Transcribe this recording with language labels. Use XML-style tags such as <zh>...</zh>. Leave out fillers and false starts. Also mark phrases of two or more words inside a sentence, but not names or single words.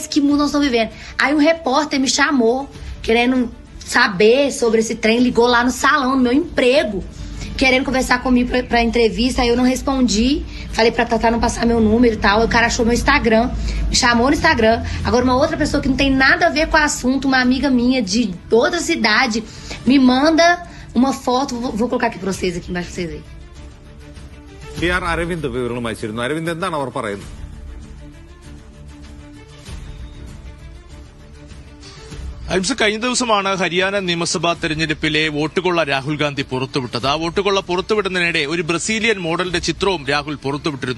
<pt>Que mundo nós estamos vivendo? Aí um repórter me chamou, querendo saber sobre esse trem, ligou lá no salão, no meu emprego, querendo conversar comigo pra entrevista. Aí eu não respondi, falei pra Tatá não passar meu número e tal. O cara achou meu Instagram, me chamou no Instagram. Agora uma outra pessoa que não tem nada a ver com o assunto, uma amiga minha de outra cidade, me manda uma foto. Vou colocar aqui pra vocês, aqui embaixo pra vocês verem.</pt> <ml>PR അരവിന്ദ് വിവരണം അയച്ചിരുന്നു. അരവിന്ദ്, എന്താണ് അവർ പറയുന്നത്? അംശ കഴിഞ്ഞ ദിവസമാണ് ഹരിയാന നിയമസഭാ തെരഞ്ഞെടുപ്പിലെ വോട്ടുകൊള്ള രാഹുൽ ഗാന്ധി പുറത്തുവിട്ടത്. ആ വോട്ടുകൊള്ള പുറത്തുവിടുന്നതിനിടെ ഒരു ബ്രസീലിയൻ മോഡലിന്റെ ചിത്രവും രാഹുൽ പുറത്തുവിട്ടിരുന്നു.</ml>